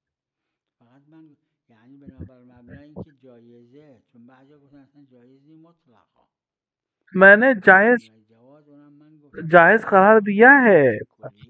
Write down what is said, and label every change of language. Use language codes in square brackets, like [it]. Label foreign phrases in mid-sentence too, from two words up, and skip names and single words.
[fa] فقط من یعنی بنابر مبنای اینکه جایزه، چون بعضی گفتن اصلا جایز نی مطلقا، [ur] میں نے جائز [fa] جواز اونم من گفتم [ur] جائز قرار دیا ہے [fa] کلیه